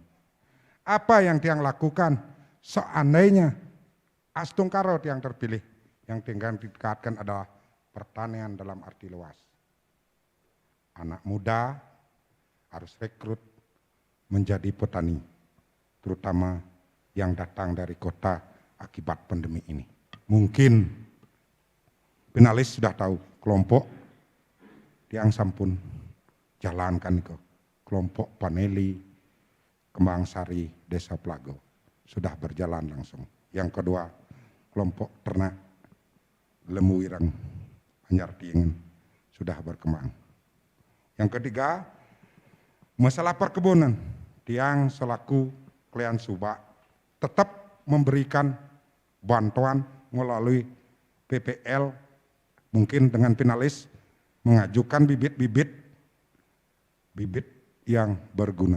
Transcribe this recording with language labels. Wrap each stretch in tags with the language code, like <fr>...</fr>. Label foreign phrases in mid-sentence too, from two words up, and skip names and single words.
<id>Apa yang tiang lakukan seandainya</id> <ban>Astung Karo</ban> <id>tiang terpilih, yang tinggal dikatakan adalah pertanian dalam arti luas. Anak muda harus rekrut menjadi petani, terutama yang datang dari kota akibat pandemi ini. Mungkin finalis sudah tahu kelompok</id> <ban>tiang sampun</ban> <id>jalankan ke kelompok Paneli Kembang Sari Desa Pelagau sudah berjalan langsung. Yang kedua, kelompok ternak Lembu Ireng Anyar Tiengen sudah berkembang. Yang ketiga, masalah perkebunan. Tiang selaku Klean Subak tetap memberikan bantuan melalui PPL, mungkin dengan finalis mengajukan bibit-bibit yang berguna.</id>